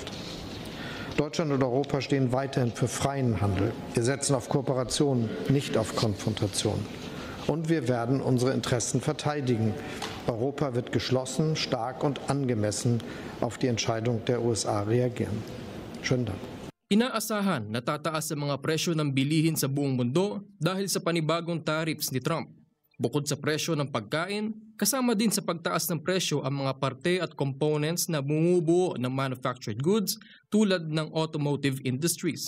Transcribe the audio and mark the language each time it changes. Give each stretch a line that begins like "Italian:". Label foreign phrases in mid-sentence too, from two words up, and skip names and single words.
German: Deutschland und Europa stehen weiterhin für freien Handel. Wir setzen auf Kooperation, nicht auf Konfrontation. Und wir werden unsere Interessen verteidigen. Europa wird geschlossen, stark und angemessen auf die Entscheidung der USA reagieren. Schönen Dank.
Filipino: Inaasahan na tataas ang mga presyo ng bilihin sa buong mundo dahil sa panibagong tariffs ni Trump. Bukod sa presyo ng pagkain, kasama din sa pagtaas ng presyo ang mga parte at components na bumubuo ng
English: manufactured goods
Filipino: tulad ng
English: automotive industries.